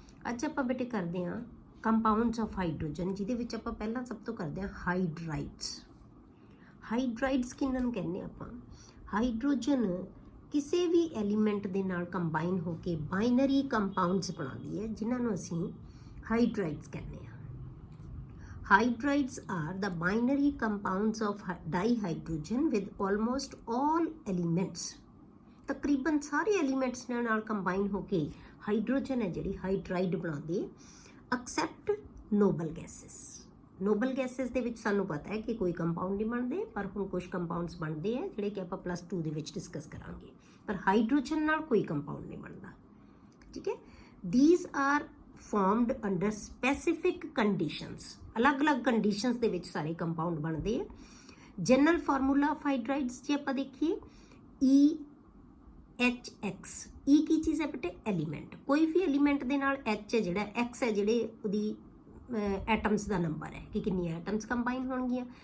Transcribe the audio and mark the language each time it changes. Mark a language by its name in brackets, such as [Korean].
[Punjabi] ਅੱਜ ਆਪਾਂ ਬੇਟੇ ਕਰਦੇ ਹਾਂ [English] compounds of hydrogen, [Punjabi] ਜਿਹਦੇ ਵਿੱਚ ਆਪਾਂ ਪਹਿਲਾਂ ਸਭ ਤੋਂ ਕਰਦੇ ਹਾਂ ਹਾਈਡਰਾਈਡਸ। ਹਾਈਡਰਾਈਡਸ ਕਿਹਨਾਂ ਨੂੰ ਕਹਿੰਦੇ ਆਪਾਂ? ਹਾਈਡਰੋਜਨ ਕਿਸੇ ਵੀ ਐਲੀਮੈਂਟ ਦੇ ਨਾਲ ਕੰਬਾਈਨ ਹੋ ਕੇ ਬਾਈਨਰੀ ਕੰਪਾਊਂਡਸ ਬਣਾਉਂਦੀ ਹੈ, ਜਿਨ੍ਹਾਂ ਨੂੰ ਅਸੀਂ ਹਾਈਡਰਾਈਡਸ ਕਹਿੰਦੇ ਹਾਂ। [English] Hydrides are the binary compounds of dihydrogen with almost all elements. [Punjabi] ਤਕਰੀਬਨ ਸਾਰੇ ਐਲੀਮੈਂਟਸ ਨਾਲ ਕੰਬਾਈਨ ਹੋ ਕੇ ਹਾਈਡਰੋਜਨ ਹੈ ਜਿਹੜੀ ਹਾਈਡਰਾਈਡ ਬਣਾਉਂਦੀ ਹੈ, [English] Except noble gases. [Punjabi] Nobel gases ਦੇ ਵਿੱਚ ਸਾਨੂੰ ਪਤਾ ਹੈ ਕਿ ਕੋਈ ਕੰਪਾਊਂਡ ਨਹੀਂ ਬਣਦੇ, ਪਰ ਹੁਣ ਕੁਝ ਕੰਪਾਊਂਡਸ ਬਣਦੇ ਆ ਜਿਹੜੇ ਕਿ ਆਪਾਂ +2 ਦੇ ਵਿੱਚ ਡਿਸਕਸ ਕਰਾਂਗੇ। ਪਰ ਹਾਈਡਰੋਜਨ ਨਾਲ ਕੋਈ ਕੰਪਾਊਂਡ ਨਹੀਂ ਬਣਦਾ, ਠੀਕ ਹੈ। [English] These are formed under specific conditions. [Punjabi] अलग-अलग कंडीशंस ਦੇ ਵਿੱਚ ਸਾਰੇ ਕੰਪਾਊਂਡ ਬਣਦੇ ਆ। [English] general formula of hydrides [Punjabi] ਜੇ ਆਪਾਂ ਦੇਖੀਏ EHX। E ਕੀ ਚੀਜ਼ ਹੈ ਬੇਟੇ? ਐਲੀਮੈਂਟ। ਕੋਈ ਵੀ ਐਲੀਮੈਂਟ ਦੇ ਨਾਲ H ਹੈ ਜਿਹੜਾ, X ਹੈ ਜਿਹੜੇ ਉਹਦੀ ਐਟਮਸ ਦਾ ਨੰਬਰ ਹੈ ਕਿ ਕਿੰਨੀਆਂ ਐਟਮਸ ਕੰਬਾਈਨ ਹੋਣਗੀਆਂ।